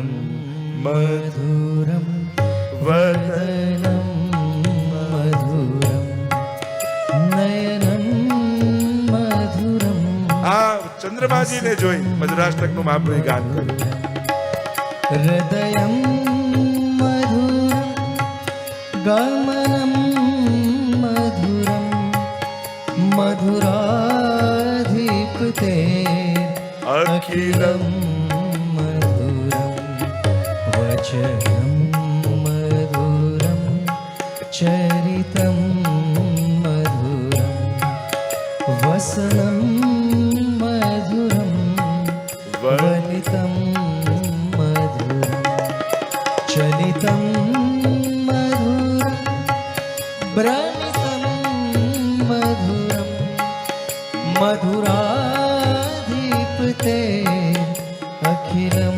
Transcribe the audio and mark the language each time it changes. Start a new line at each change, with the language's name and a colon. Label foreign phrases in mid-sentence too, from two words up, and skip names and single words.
Sanskrit: મધુરમ વદનમ મધુરમ નયનમ મધુરમ.
Gujarati: આ ચંદ્રમાજીને જોઈ મધુરાષ્ટકનું મહાપ્રભુએ ગાન કર્યું.
Sanskrit: હૃદયમ મધુરમ ગમનમ મધુરમ મધુરાધિપતે અખિલમ મધુરમ વચનમ મધુરમ ચરિતમ મધુરમ વસનમ મધુરમ વલિતમ ચલિતમ મધુરમ ભ્રમિતમ મધુરમ મધુરાધિપતે અખિલમ.